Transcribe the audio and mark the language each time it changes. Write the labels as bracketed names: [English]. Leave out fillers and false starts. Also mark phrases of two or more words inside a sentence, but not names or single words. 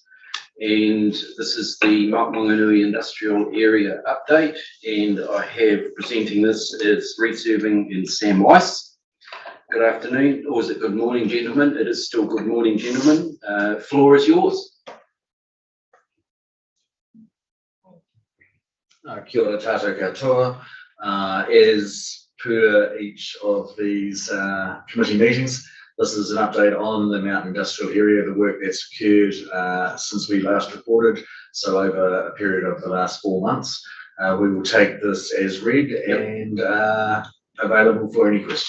[English] And this is the Wanganui Industrial Area update. And I have presenting this as Reese Irving and Sam Weiss. Good afternoon, or is it good morning, gentlemen? It is still good morning, gentlemen. Floor is yours. [Māori] Kia ora tātou katoa. [English] As per each of these committee meetings, this is an update on the Mountain Industrial Area, the work that's occurred since we last reported, so over a period of the last 4 months. We will take this as read and available for any questions.